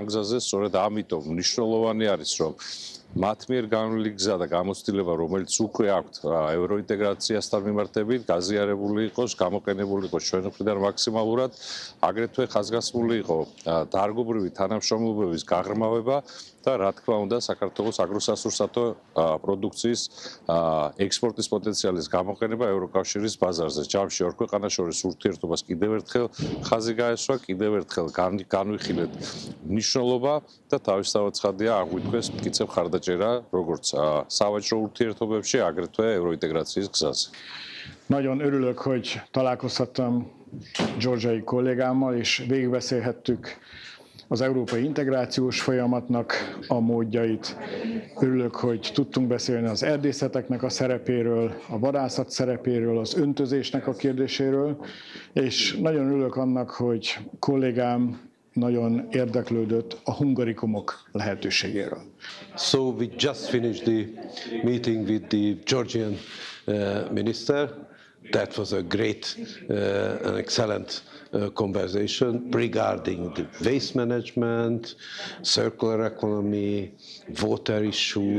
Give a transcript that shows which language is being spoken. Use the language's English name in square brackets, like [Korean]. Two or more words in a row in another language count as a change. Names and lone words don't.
[Georgian] გზაზე, სწორედ ამიტომ მნიშვნელოვანი არის, რომ მათ მიერ განვლილი გზა და გამოცდილება, რომელიც უკვე აქვთ ევროინტეგრაციასთან მიმართებით, გაზიარებული იყოს, გამოყენებული იყოს ჩვენ მხრიდან მაქსიმალურად, აგრეთვე ხაზგასმული იყო დარგობრივი თანამშრომლობების გაღრმავება და რა თქმა უნდა საქართველოს აგროსასურსათო პროდუქციის ექსპორტის პოტენციალის გამოყენება ევროკავშირის ბაზარზე. ჯამში ორ ქვეყანას შორის ურთიერთობას კიდევ ერთხელ ხაზი გაესვა, კიდევ ერთხელ განვიხილეთ მნიშვნელობა და თავისთავად ცხადია აღვიქვეს მტკიცე მხარდაჭერა როგორც სავაჭრო ურთიერთობებში, აგრეთვე ევროინტეგრაციის gzაზე. [Hungarian] Nagyon örülök, hogy találkozhattam georgiai kollégámmal, és végigbeszélhettük az európai integrációs folyamatnak a módjait. Örülök, hogy tudtunk beszélni az erdészeteknek a szerepéről, a vadászat szerepéről, az öntözésnek a kérdéséről, és nagyon örülök annak, hogy kollégám nagyon érdeklődött a hungarikumok lehetőségéről. [English] So we just finished the meeting with the Georgian minister. That was a great and excellent conversation regarding the waste management, circular economy, water issues.